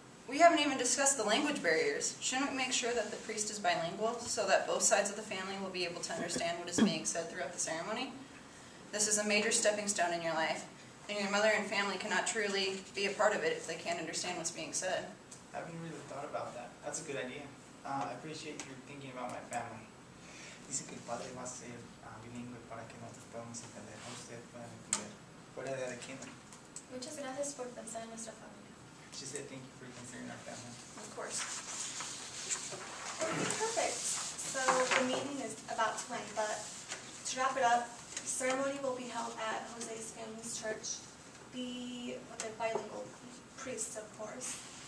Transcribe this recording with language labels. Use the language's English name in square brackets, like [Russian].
[English] We haven't even discussed the language barriers. Shouldn't we make sure that the priest is bilingual so that both sides of the family will be able to understand what is being said throughout the ceremony? This is a major stepping stone in your life, and your mother and family cannot truly be a part of it if they can't understand what's being said. I haven't really thought about that. That's a good idea. I appreciate you thinking about my family. [Spanish] Dice que el padre va a ser bilingüe para que nosotros podamos entender. Usted pueda entender. Fuera de aquí. Muchas gracias por pensar en nuestra familia. [English] She said thank you for considering our family. Of course. Okay, perfect. So the meeting is about to end, but to wrap it up, the ceremony will be held at Jose's family's church. Be with a bilingual priest, of course.